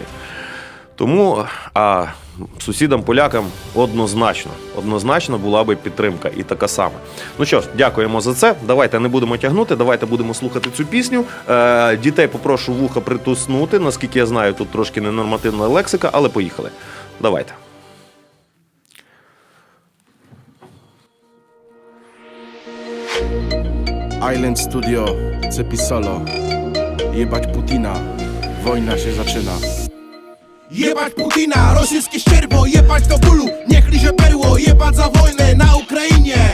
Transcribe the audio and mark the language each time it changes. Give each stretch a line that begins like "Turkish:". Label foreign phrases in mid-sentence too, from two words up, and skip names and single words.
Ukrainian: Тому сусідам-полякам однозначно була би підтримка і така сама. Ну що ж, дякуємо за це. Давайте не будемо тягнути, давайте будемо слухати цю пісню. Дітей попрошу вуха притуснути, наскільки я знаю, тут трошки ненормативна лексика, але поїхали. Давайте. Island Studio, Cepi Solo.
Polish: Jebać Putina, wojna się zaczyna. Jebać Putina, rosyjskie ścierwo, jebać do bólu, niech liże perło, jebać za wojnę na Ukrainie.